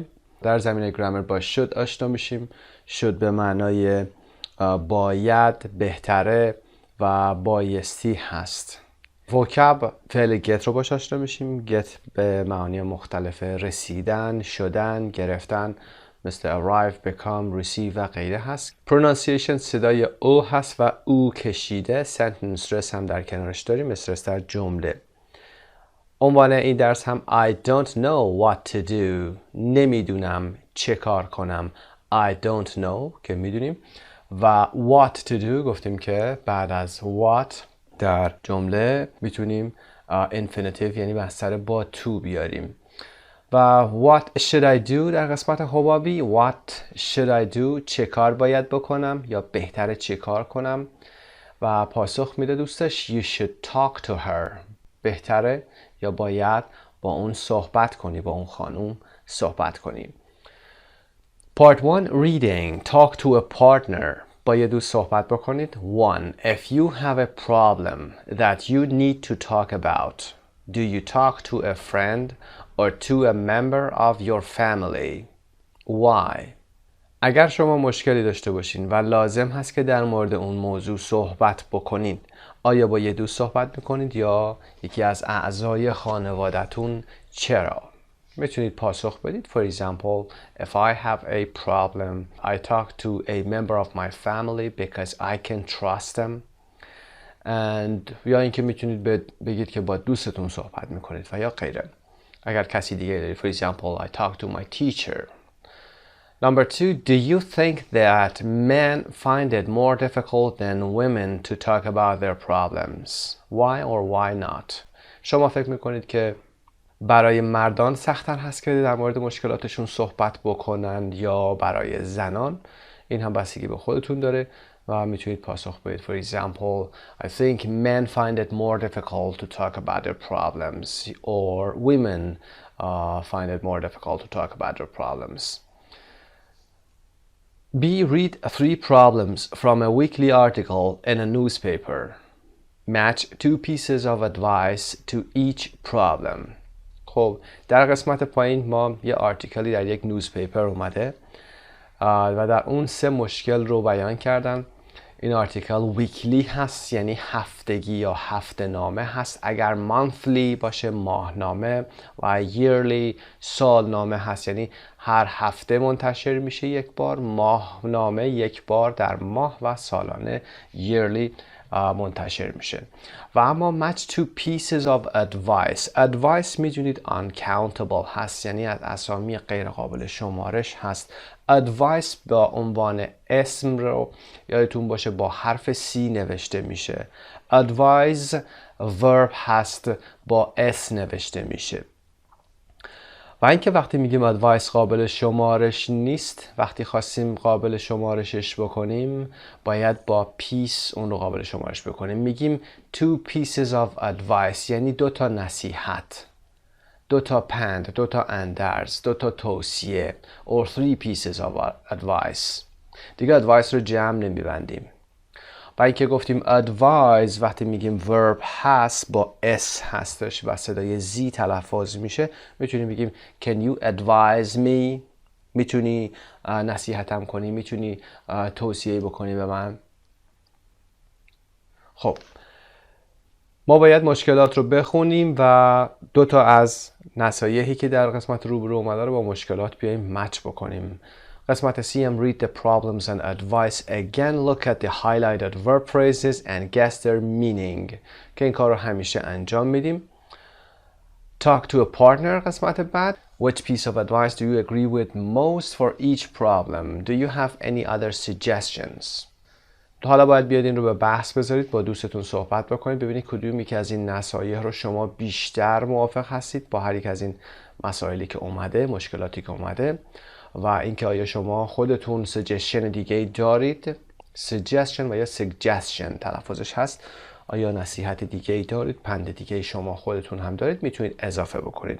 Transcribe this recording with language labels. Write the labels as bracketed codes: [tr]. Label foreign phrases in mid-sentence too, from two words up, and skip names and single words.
[fa] در زمینه گرامر با شد آشنا میشیم. شد به معنای باید، بهتره و بایستی هست. وکب فعل گت رو باش آشنا میشیم. گت به معانی مختلف رسیدن، شدن، گرفتن، مثل [en] arrive, become, receive [fa] و غیره هست. pronunciation صدای او هست و او کشیده. [en] sentence stress [fa] هم در کنارش داریم، استرس در جمله. عنوان این درس هم [en] I don't know what to do. [fa] نمیدونم چه کار کنم. [en] I don't know [fa] که میدونیم و [en] what to do [fa] گفتیم که بعد از what در جمله میتونیم infinitive یعنی مصدر با to بیاریم. و [en] what should I do [fa] در قسمت حبابی [en] what should I do [fa] چه کار باید بکنم یا بهتره چه کار کنم و پاسخ میده دوستش [en] you should talk to her [fa] بهتره یا باید با اون صحبت کنی با اون خانوم صحبت کنی. [en] Part 1 Reading Talk to a partner [fa] با یه دوست صحبت بکنید. [en] 1. If you have a problem that you need to talk about, do you talk to a friend or to a member of your family? Why? [fa] اگر شما مشکلی داشته باشین و لازم هست که در مورد اون موضوع صحبت بکنید، آیا با یه دوست صحبت میکنید یا یکی از اعضای خانوادتون؟ چرا؟ میتونید پاسخ بدید. [en] For example, if I have a problem, I talk to a member of my family because I can trust them. [fa] And یا اینکه میتونید بگید که با دوستتون صحبت میکنید و یا غیره. اگر کسی دیگه دارید. [en] For example, I talk to my teacher. Number 2, do you think that men find it more difficult than women to talk about their problems? Why or why not? [fa] شما فکر میکنید که برای مردان سخت‌تر هست که در مورد مشکلاتشون صحبت بکنند یا برای زنان؟ این هم بستگی به خودتون داره و میتونید پاسخ بدید. [en] For example, I think men find it more difficult to talk about their problems or women find it more difficult to talk about their problems. B. Read 3 problems from a weekly article in a newspaper. Match 2 pieces of advice to each problem. [fa] خب در قسمت پایین ما یه آرتیکلی در یک نیوزپیپر اومده و در اون 3 مشکل رو بیان کردن. این آرتیکل ویکلی هست یعنی هفتگی یا هفته نامه هست. اگر مانثلی باشه ماهنامه و yearly سالنامه هست یعنی هر هفته منتشر میشه یک بار. ماهنامه یک بار در ماه و سالانه yearly منتشر میشه. و اما [en] match 2 pieces of advice [fa] میدونید uncountable هست یعنی از اسامی غیر قابل شمارش هست. advice با عنوان اسم رو یادتون باشه با حرف C نوشته میشه. [en] advise verb [fa] هست با S نوشته میشه. و اینکه وقتی میگیم ادوایس قابل شمارش نیست، وقتی خواستیم قابل شمارشش بکنیم باید با پیس اون رو قابل شمارش بکنیم. میگیم [en] 2 pieces of advice [fa] یعنی 2 تا نصیحت، 2 تا پند، 2 تا اندرز، 2 تا توصیه. [en] or 3 pieces of advice. [fa] دیگه ادوایس رو جمع نمیبندیم. با اینکه گفتیم advise وقتی میگیم verb هست با s هستش و صدای z تلفظ میشه، میتونیم بگیم [en] can you advise me؟ [fa] میتونی نصیحتم کنی؟ میتونی توصیه بکنی به من؟ خب ما باید مشکلات رو بخونیم و 2 تا از نصایحی که در قسمت روبرو اومده رو با مشکلات بیایم مچ بکنیم. قسمت C هم [en] read the problems and advice again, look at the highlighted verb phrases and guess their meaning [fa] که این کار رو همیشه انجام میدیم. [en] Talk to a partner [fa] قسمت بعد. [en] Which piece of advice do you agree with most for each problem? Do you have any other suggestions? [fa] حالا باید بیاد این رو به بحث بذارید، با دوستتون صحبت بکنید، ببینید کدومی که از این نصایح رو شما بیشتر موافق هستید با هر یک از این مسائلی که اومده، مشکلاتی که اومده. و اینکه آیا شما خودتون سجشن دیگه دارید، سجشن و یا سجشن تلفظش هست، آیا نصیحت دیگه دارید، پند دیگه شما خودتون هم دارید، میتونید اضافه بکنید.